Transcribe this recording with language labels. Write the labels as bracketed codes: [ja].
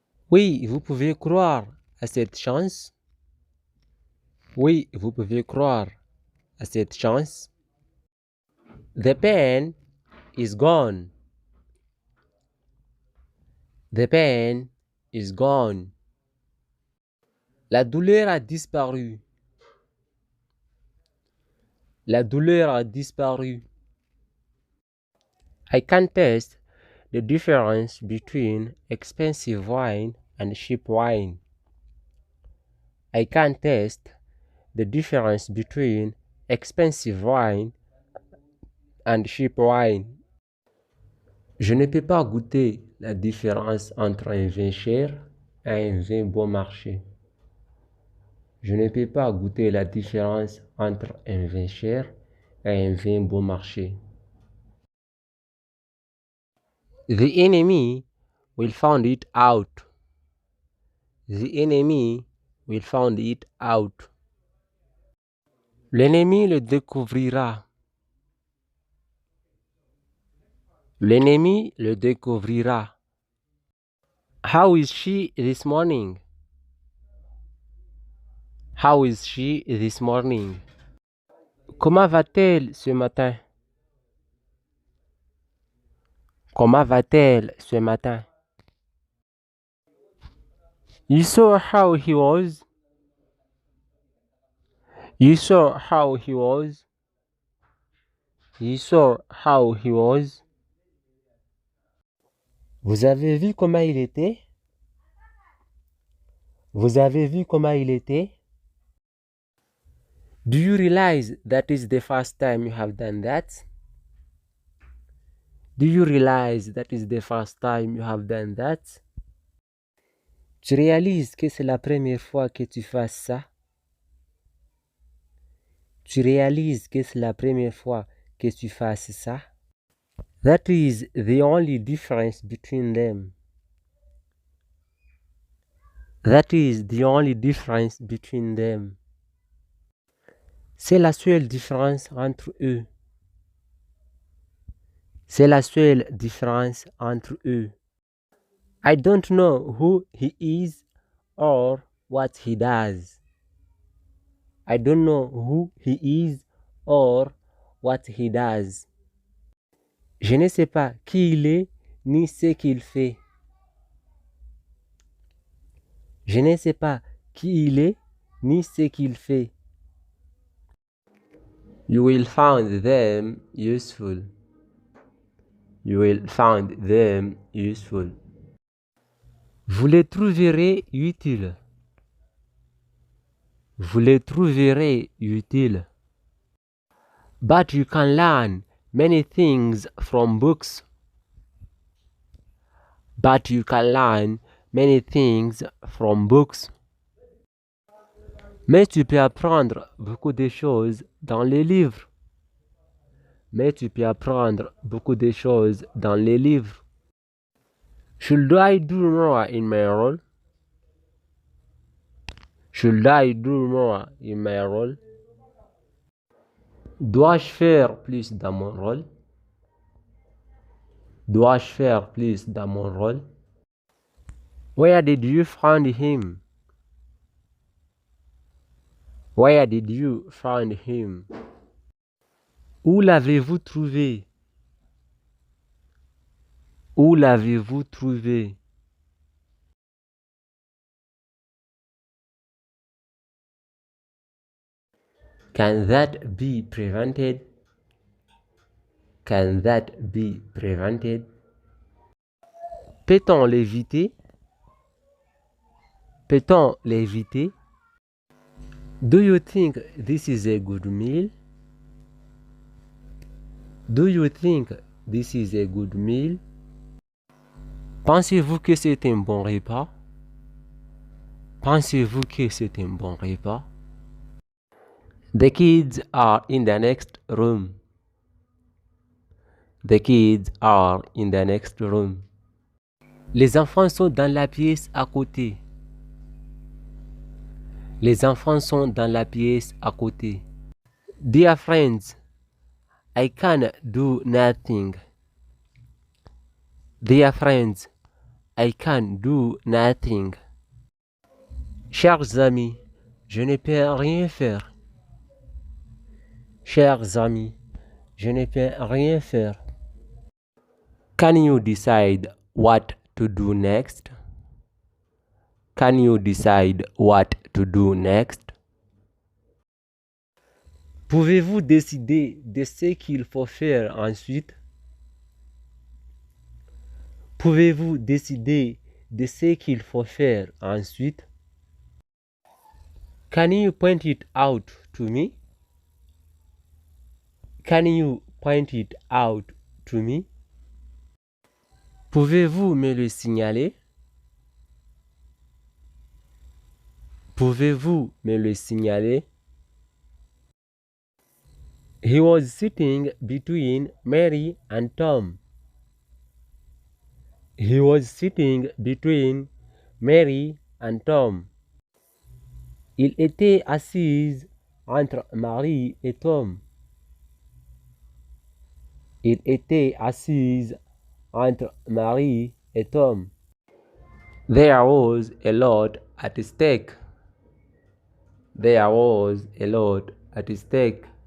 [fr] Oui, vous pouvez croire à cette chance. Oui, vous pouvez croire à cette chance. [en] The pain is gone. The pain is gone. [fr] La douleur a disparu. La douleur a disparu. [en] I can taste the difference between expensive wine and cheap wine. I can taste the difference between expensive wine and cheap wine. [fr] Je ne peux pas goûter la différence entre un vin cher et un vin bon marché. Je ne peux pas goûter la différence entre un vin cher et un vin bon marché. [en] The enemy will find it out. The enemy will find it out. [fr] L'ennemi le découvrira. L'ennemi le découvrira. [en] How is she this morning? How is she this morning? [fr] Comment va-t-elle ce matin? Comment va-t-elle ce matin? [en] You saw how he was? You saw how he was? You saw how he was? [fr] Vous avez vu comment il était? Vous avez vu comment il était? [en] Do you realize that is the first time you have done that? Do you realize that is the first time you have done that? [fr] Tu réalises que c'est la première fois que tu fasses ça? Tu réalises que c'est la première fois que tu fasses ça? [en] That is the only difference between them. That is the only difference between them. [fr] C'est la seule différence entre eux. C'est la seule différence entre eux. [en] I don't know who he is or what he does. I don't know who he is or what he does. [fr] Je ne sais pas qui il est ni ce qu'il fait. Je ne sais pas qui il est ni ce qu'il fait. [en] You will find them useful. You will find them useful. [fr] Vous les trouverez utiles. Vous les trouverez utiles. [en] But you can learn many things from books. But you can learn many things from books. [fr] Mais tu peux apprendre beaucoup de choses dans les livres. Mais tu peux apprendre beaucoup de choses dans les livres. [en] Should I do more in my role? Should I do more in my role? [fr] Dois-je faire plus dans mon rôle? Dois-je faire plus dans mon rôle? [en] Where did you find him? Where did you find him? [fr] Où l'avez-vous trouvé? Où l'avez-vous trouvé? [en] Can that be prevented? Can that be prevented? [fr] Peut-on l'éviter? Peut-on l'éviter? [en] Do you think this is a good meal? Do you think this is a good meal? [fr] Pensez-vous que c'est un bon repas? Pensez-vous que c'est un bon repas? [en] The kids are in the next room. The kids are in the next room. [fr] Les enfants sont dans la pièce à côté. Les enfants sont dans la pièce à côté. [en] Dear friends, I can do nothing. Dear friends, I can do nothing. [fr] Chers amis, je ne peux rien faire. Chers amis, je ne peux rien faire. [en] Can you decide what to do next? Can you decide what to do next? [fr] Pouvez-vous décider de ce qu'il faut faire ensuite? Pouvez-vous décider de ce qu'il faut faire ensuite? [en] Can you point it out to me? Can you point it out to me? [fr] Pouvez-vous me le signaler? Pouvez-vous me le signaler? [en] He was sitting between Mary and Tom. He was sitting between Mary and Tom. [fr] Il était assis entre Marie et Tom. Il était assis entre Marie et Tom. [en] There was a lot at stake. There was a lot at stake.